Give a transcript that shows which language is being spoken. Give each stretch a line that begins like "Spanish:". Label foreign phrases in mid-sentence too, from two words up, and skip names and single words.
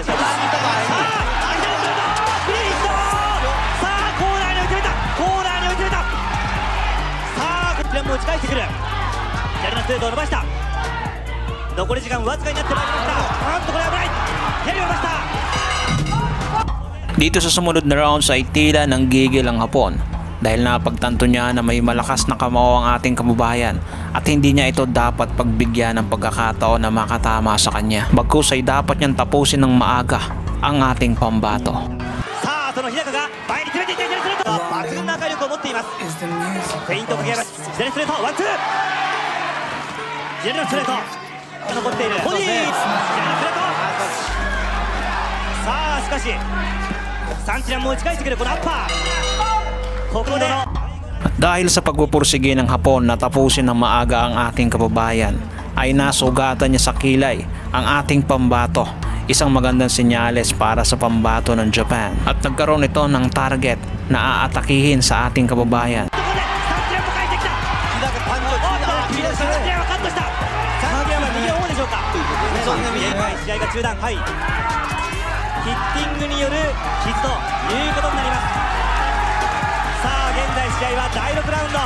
Japanese: さあ、フリーヒット。さあ、コーナーに追い詰めた。コーナーに追い詰めた。さあ、こちらも打ち返してくる。左のストレートを伸ばした。残り時間わずかになってまいりました。なんとこれ危ない。左を伸ばした。
Filipino: Dito sa sumunod na rounds ay tila nang gigil ang Hapon dahil napagtanto niya na may malakas na kamao ang ating kababayan at hindi niya ito dapat pagbigyan ng pagkakataon na makatama sa kanya. Bagkus ay dapat niyang tapusin ng maaga ang ating pambato.
Japanese: さあ、その日高が前に詰めていって左ストレート。抜群な破壊力を持っています。フェイントをかけます。左ストレートワンツー。左のストレート残っている。ボディー。左のストレート。さあ、しかしサンティリアンも打ち返してくるこのアッパー。ここで
Filipino: Dahil sa pagpupursige ng Hapon na tapusin ng maaga ang ating kababayan ay nasugatan niya sa kilay ang ating pambato, isang magandang senyales para sa pambato ng Japan at nagkaroon ito ng target na aatakihin sa ating kababayan.
Japanese: 試合が中断。はい、ヒッティングによる傷ということになります。さあ、現在試合は第6ラウンド。